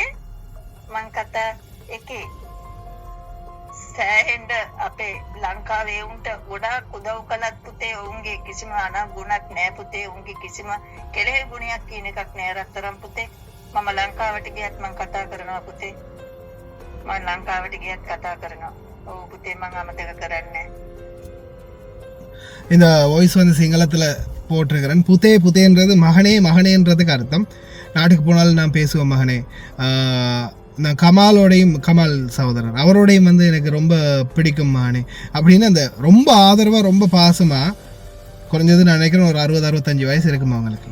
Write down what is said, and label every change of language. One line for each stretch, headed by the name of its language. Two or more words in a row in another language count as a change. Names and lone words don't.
Sinhala: මං කතා එකේ සෑහෙන්න අපේ ලංකාවේ උන්ට ගොඩාක් උදව් කළත් පුතේ උන්ගේ කිසිම අනගුණක් නැහැ පුතේ. උන්ගේ කිසිම කෙලෙහි ගුණයක් කියන එකක් නැහැ රත්තරන් පුතේ. මම ලංකාවට ගියත් මං කතා කරනවා පුතේ. මම ලංකාවට ගියත් කතා කරනවා. ඔව් පුතේ මං අමතක කරන්නේ නැහැ.
Tamil: இந்த வாய்ஸ் வந்து சிங்களத்தில் போட்டிருக்கிறேன். புத்தேன்றது மகனே மகனேன்றதுக்கு அர்த்தம். நாட்டுக்கு போனாலும் நான் பேசுவேன் மகனே. நான் கமாலோடையும், கமால் சகோதரர் அவரோடையும் வந்து எனக்கு ரொம்ப பிடிக்கும் மகனே அப்படின்னு அந்த ரொம்ப ஆதரவாக ரொம்ப பாசமாக, குறைஞ்சது நான் நினைக்கிறேன் ஒரு 60-65 வயசு இருக்குமா அவங்களுக்கு.